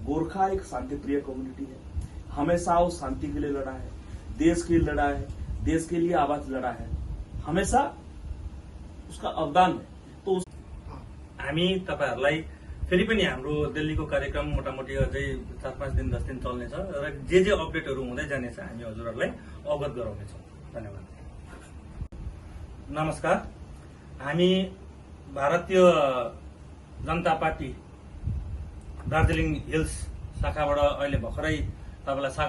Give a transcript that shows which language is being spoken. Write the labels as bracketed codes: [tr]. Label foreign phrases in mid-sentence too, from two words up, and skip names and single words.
[hi] गोरखा एक शांति प्रिय कम्युनिटी है, हमेशा वो शांति के लिए लड़ा है, देश के लिए लड़ा है, देश के लिए आवाज लड़ा है, हमेशा उसका अवदान है। तो [ne] हामी तपाईहरुलाई फेरि पनि हाम्रो दिल्लीको कार्यक्रम मोटामोटी अझै 4-5 दिन 10 दिन चल्नेछ र जे अपडेटहरू हुँदै जानेछ हामी हजुरहरुलाई अवगत गराउनेछौँ। धन्यवाद। नमस्कार, हामी भारतीय जनता पार्टी दार्जिलिङ हिल्स शाखाबाट अहिले भर्खरै तपाईलाई सागर